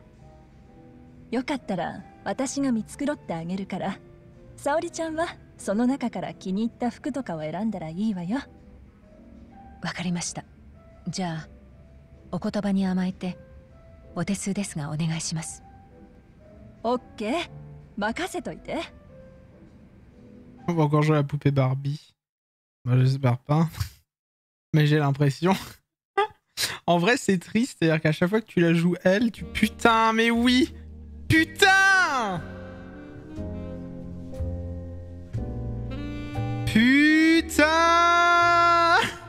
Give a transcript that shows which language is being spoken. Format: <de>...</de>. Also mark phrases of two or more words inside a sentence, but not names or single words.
<ja>よかったら私が見繕ってあげるから、沙織ちゃんはその中から気に入った服とかを選んだらいいわよ。わかりました。じゃあお言葉に甘えてお手数ですがお願いします。オッケー、任せといて。</ja> <fr>On va encore jouer à la poupée Barbie. Bah, j'espère pas. Mais j'ai l'impression. En vrai, c'est triste. C'est-à-dire qu'à chaque fois que tu la joues, elle, tu... Putain, mais oui! Putain! Putain!</fr>